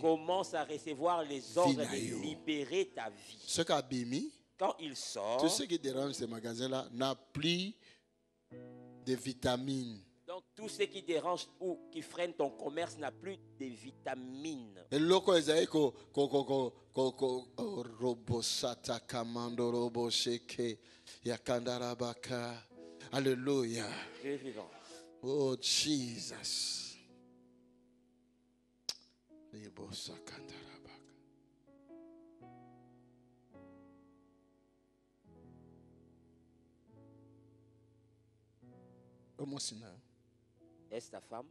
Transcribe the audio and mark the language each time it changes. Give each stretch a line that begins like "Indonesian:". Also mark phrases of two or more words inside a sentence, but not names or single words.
French: Commence à recevoir les ordres de libérer ta vie. Ce qu'a quand il sort, tout ce qui dérange ces magasins-là n'a plus de vitamines. Donc tout ce qui dérange ou qui freine ton commerce n'a plus de vitamines. Et loko ezaiko robosata kamando robosheke yakandarabaka. Alléluia. Dieu est vivant.
English: Oh Jesus.
French: Est-ce ta femme?